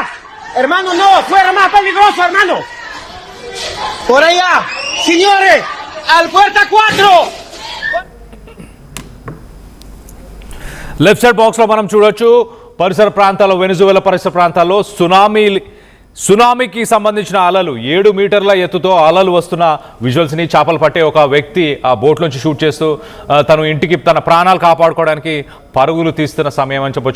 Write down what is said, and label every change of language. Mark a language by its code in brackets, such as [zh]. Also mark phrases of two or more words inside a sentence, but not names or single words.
[es] Hermano, no, fuera más peligroso, hermano. Por allá. Señores, al puerta 4. [en] left side [te] బాక్స్లో మనం చూడొచ్చు పరిసర ప్రాంతాల్లో, వెనజువేలా పరిసర ప్రాంతాల్లో సునామీకి సంబంధించిన అలలు 7 మీటర్ల ఎత్తుతో అలలు వస్తున్న విజువల్స్ని చేపలు పట్టే ఒక వ్యక్తి ఆ బోట్లోంచి షూట్ చేస్తూ తను ఇంటికి తన ప్రాణాలు కాపాడుకోవడానికి పరుగులు తీస్తున్న సమయం అని చెప్పొచ్చు.